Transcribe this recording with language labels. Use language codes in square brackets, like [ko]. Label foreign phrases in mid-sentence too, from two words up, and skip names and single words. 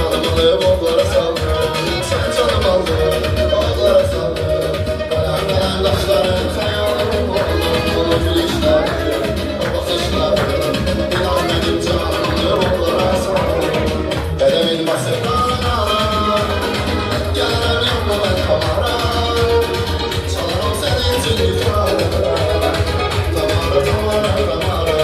[tr] alıp oklara saldım. Sen canım aldın, oklara saldım. Kalem kalem taşların xəyalım oldu. [az] Gülüşlərim, baxışlarım, inan mənim canımı [tr] oklara saldım. [az] Qədəmin basıb dağına, gəlirəm yanma mən kamara. Çalaram sənin üçün gitarlara, tamara, tamara, tamara.